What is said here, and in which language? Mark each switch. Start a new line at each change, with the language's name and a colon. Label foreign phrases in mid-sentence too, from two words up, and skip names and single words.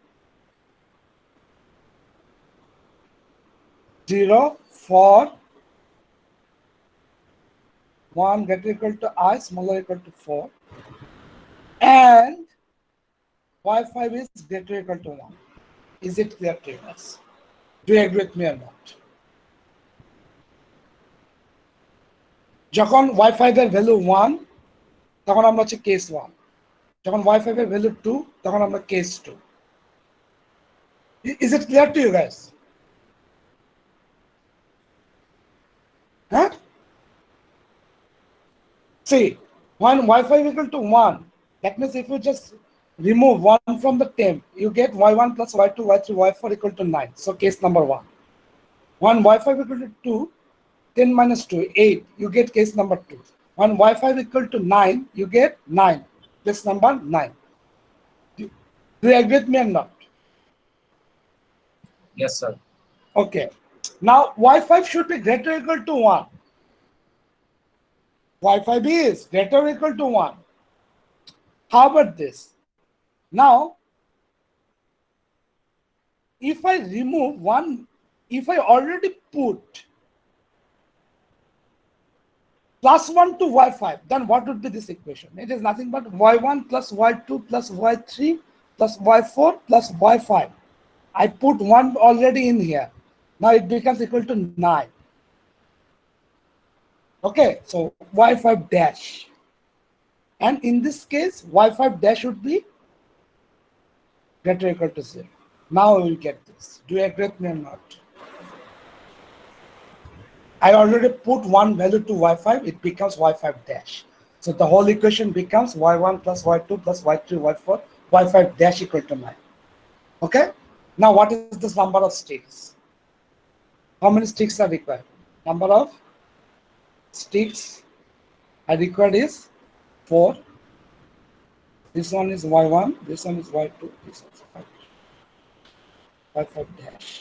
English: 0 for 1 greater or equal to I smaller or equal to 4, and y5 is greater or equal to 1. Is it clear to you guys? Do you agree with me or not?
Bangla: যখন y5 এর ভ্যালু 1, তখন আমরা হচ্ছে কেস 1। যখন y5 এর ভ্যালু 2, তখন আমরা কেস 2।
English: Is it clear to you guys? Huh? See, when y5 equal to 1, that means if you just remove 1 from the term, you get y1 plus y2, y3, y4 equal to 9. So case number 1. When y5 equal to 2, 10 minus 2, 8, you get case number 2. When y5 equal to 9, you get 9. Case number 9. Do you agree with me or not? Yes, sir. Okay. Now y5 should be greater or equal to 1. y5 is greater or equal to 1. How about this? Now, if I remove 1, if I already put plus 1 to y5, then what would be this equation? It is nothing but y1 plus y2 plus y3 plus y4 plus y5. I put 1 already in here. Now it becomes equal to 9. Okay, so y5 dash. And in this case, y5 dash would be greater or equal to 0. Now we will get this. Do you agree with me or not? I already put one value to y5, it becomes y5 dash. So the whole equation becomes y1 plus y2 plus y3, y4, y5 dash equal to 9. Okay? Now what is this number of sticks? How many sticks are required? Number of sticks are required is 4. This one is y1, this one is y2, this one is y5 dash.